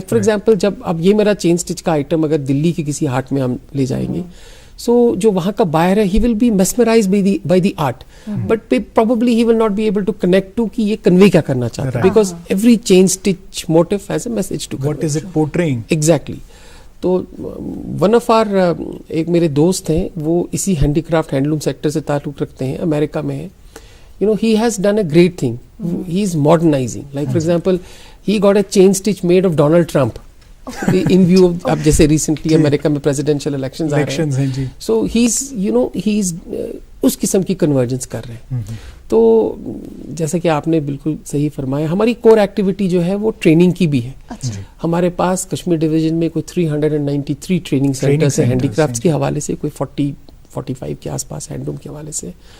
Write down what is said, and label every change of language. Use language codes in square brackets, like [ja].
[en] like for example [ur] جب اب یہ میرا چین اسٹچ کا آئٹم اگر دلی کے کسی ہاٹ میں ہم لے جائیں گے, سو جو وہاں کا بائر ہے [en] he will be mesmerized by the art, but probably he will not be able to connect to [ur] کہ یہ کنوے کیا کرنا چاہتا ہے, [en] Because every chain stitch motif has a message to what is it portraying. Exactly. [ur] تو [en] one of our [ur] ایک میرے دوست ہیں, وہ اسی ہینڈی کرافٹ ہینڈلوم سیکٹر سے تعلق رکھتے ہیں, امریکہ میں ہے. [en] he has done a great thing. He is modernizing. Like for example, he got a chain stitch made of Donald Trump. In view of [ur] اب جیسے ریسنٹلی امریکہ میں پریزیڈینشیل الیکشنز آ رہے ہیں, سو [en] he's [ur] اس قسم کی کنورجنس کر رہے ہیں. تو جیسا کہ آپ نے بالکل صحیح فرمایا, ہماری کور ایکٹیویٹی جو ہے وہ ٹریننگ کی بھی ہے. ہمارے پاس کشمیر ڈویژن میں کوئی 393 ٹریننگ سینٹرز ہیں ہینڈی کرافٹس کے حوالے سے, کوئی 40-45 کے آس پاس ہینڈلوم کے حوالے سے,